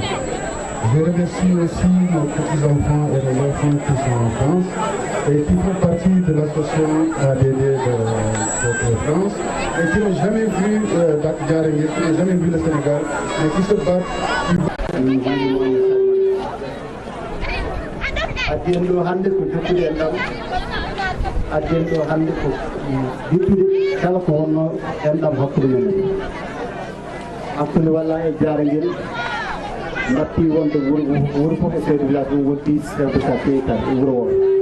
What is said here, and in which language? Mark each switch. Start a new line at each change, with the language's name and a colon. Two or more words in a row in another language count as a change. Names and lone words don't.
French: Je remercie aussi nos petits-enfants et nos enfants qui sont en France et qui font partie de l'association ADD de France et qui n'ont jamais vu Djarangel, qui n'ont jamais vu le Sénégal, mais qui se battent.
Fula: adden ɗo hannde ko jokkude e ndam adden ɗo hannde ko yettude kala ko wonno e ndam hakkude men hakkude walla e Djarangel mbatti wonde wuro fof e
French: chef de village
Fula: ɗum woni 10
French: chef de quartier
Fula: tan e wuro o